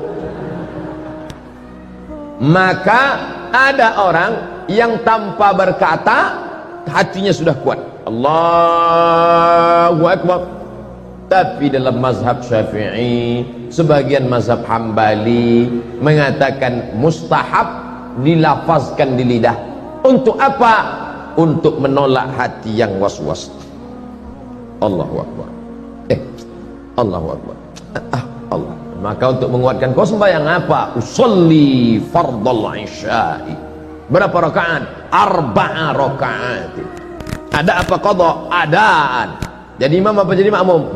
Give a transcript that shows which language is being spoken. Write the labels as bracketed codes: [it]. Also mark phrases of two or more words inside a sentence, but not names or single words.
[ms] Maka ada orang yang tanpa berkata hatinya sudah kuat, [ar] Allahu Akbar. [ms] Tapi dalam mazhab Syafi'i, sebagian mazhab Hambali mengatakan mustahab dilafazkan di lidah. Untuk apa? untuk menolak hati yang was-was. [ar] Allahu Akbar. Allahu Akbar. [ms] Allah. Maka untuk menguatkan, kau sembahyang apa? [ar] Usolli fardal isya'i. [ms] Berapa rakaat? 4 rakaat. Ada apa qadha? Adaan. Jadi imam apa jadi makmum?